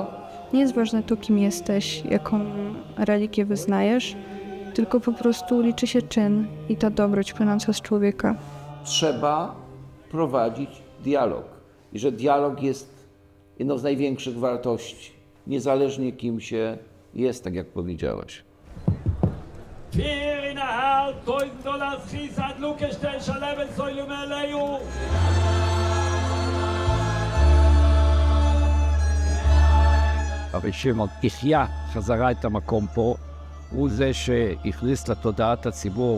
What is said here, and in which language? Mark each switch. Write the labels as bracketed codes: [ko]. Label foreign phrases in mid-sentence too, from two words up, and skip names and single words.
[pl] Nie jest ważne to, kim jesteś, jaką religię wyznajesz, tylko po prostu liczy się czyn i ta dobroć płynąca z człowieka. Trzeba prowadzić dialog. I że dialog jest jedną z największych wartości, niezależnie kim się jest, tak jak powiedziałeś. [he] אבל שמעון החיה חזרה את המקום פה, הוא זה שהכניס לתודעת הציבור,